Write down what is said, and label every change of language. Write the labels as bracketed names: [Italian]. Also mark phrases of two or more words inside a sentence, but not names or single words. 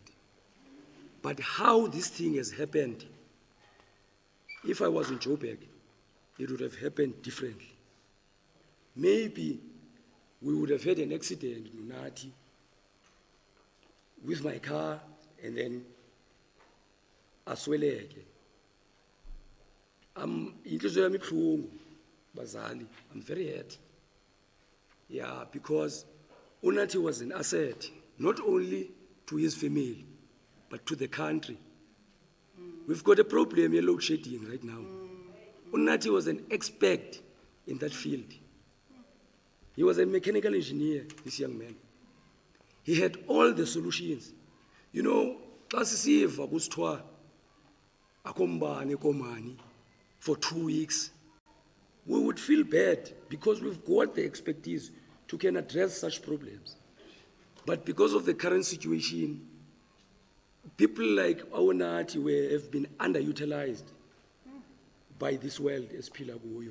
[English] But how this thing has happened, if I was in Joburg, it would have happened differently. Maybe we would have had an accident in Nkosinathi with my car, and then asweleke. [Xhosa] Inhliziyo yami ibuhlungu, bazali. [English] I'm very hurt. Yeah, because Nkosinathi was an asset, not only to his family, but to the country. We've got a problem in load shedding right now. Nkosinathi was an expert in that field. He was a mechanical engineer, this young man. He had all the solutions. You know, [Xhosa] xa sisiva kusithwa akombane komani [English] for 2 weeks, we would feel bad because we've got the expertise to can address such problems. But because of the current situation, people like OurNews have been underutilized by this world as Pilaguyo.